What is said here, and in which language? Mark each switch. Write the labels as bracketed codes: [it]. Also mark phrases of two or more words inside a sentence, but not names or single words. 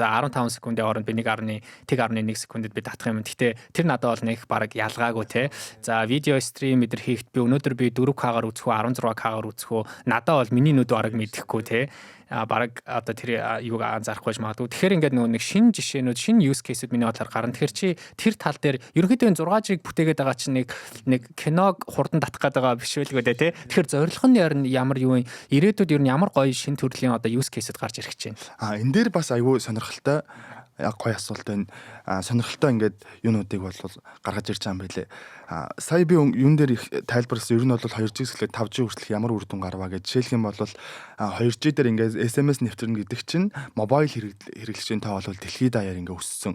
[mn] За 15 секундын хооронд би 1.1 секундэд би татах юм. Гэхдээ тэр надад бол нэг баг ялгаагүй те. За видео стрим эдэр хийхэд би өнөөдөр би 4K-гаар үзэх үү 16K-гаар үзэх үү надад бол миний нүд бараг мэдэхгүй те. Бараг одоо тэр юуг анзаарахгүй ч магадгүй. Тэгэхээр ингээд нөгөө нэг шинэ жишээнүүд, шинэ [en] use case- [mn] үүд миний бодлоор гарна. Тэгэхээр чи тэр тал дээр ерөнхийдөө 6G бүтээгээд байгаа чинь нэг киног хурдан татах гээд байгаа биш үлгүй дээ тий. Тэгэхээр зорилго нь ямар юу вэ? Ирээдүйд ер нь ямар гоё шинэ төрлийн одоо [en] use case- [mn] үүд гарч ирэх гэж байна. Энэ дээр бас айгүй сонирхолтой гоё асуулт байна. Сонирхолтой ингээд юунуудыг бол гаргаж ирж байгаа юм байлээ. Сая би юун дээр их тайлбарласан ер нь бол 2G-с эхлээд 5G хүртэл ямар үр дүн гарваа гэж жишээлх юм бол 2G дээр ингээд SMS нэвтрэнэ гэдэг чинь мобайл хэрэглэгчийн тоо бол дэлхийд даяар ингээд өссөн.